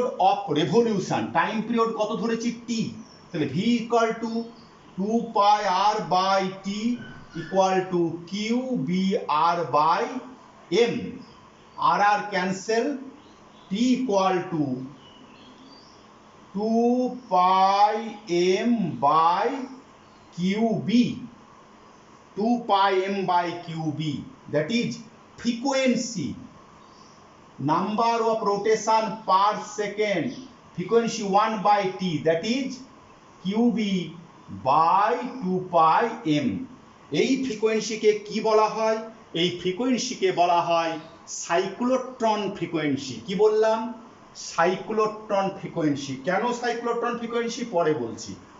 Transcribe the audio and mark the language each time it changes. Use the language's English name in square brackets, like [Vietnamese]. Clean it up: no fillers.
[Bangla] Of revolution, time period কত ধরেছি, টি, তাহলে [English] V equal to 2 pi R by T equal to Q B R by M, [Bangla] আর আর cancel, T equal to 2 pi M by [English] QB, 2 pi m by QB, that is frequency, number of rotation per second, frequency 1 by t, that is QB by 2 pi m। [Bangla] এই ফ্রিকোয়েন্সিকে কি বলা হয়? এই ফ্রিকোয়েন্সিকে বলা হয় cyclotron frequency. কি বললাম? Cyclotron frequency. কেন সাইক্লোট্রন ফ্রিকোয়েন্সি পরে বলছি।